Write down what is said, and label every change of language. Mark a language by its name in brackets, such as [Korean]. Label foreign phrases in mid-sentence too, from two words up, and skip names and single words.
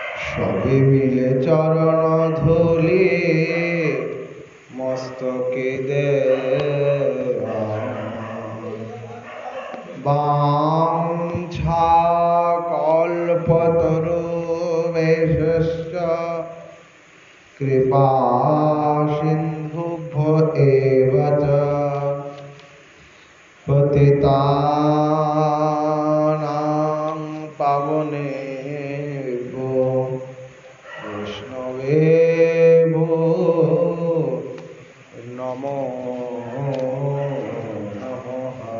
[Bangla] সবে মিলে চরণ ধুলি মস্তকে দেওয়া [Sanskrit] বাঞ্ছা কল্পতরুবেশস্য কৃপা সিন্ধুভ্য এব চ পতিতানাং পাবনেভ্যো বৈষ্ণবেভ্যো নমো নমঃ।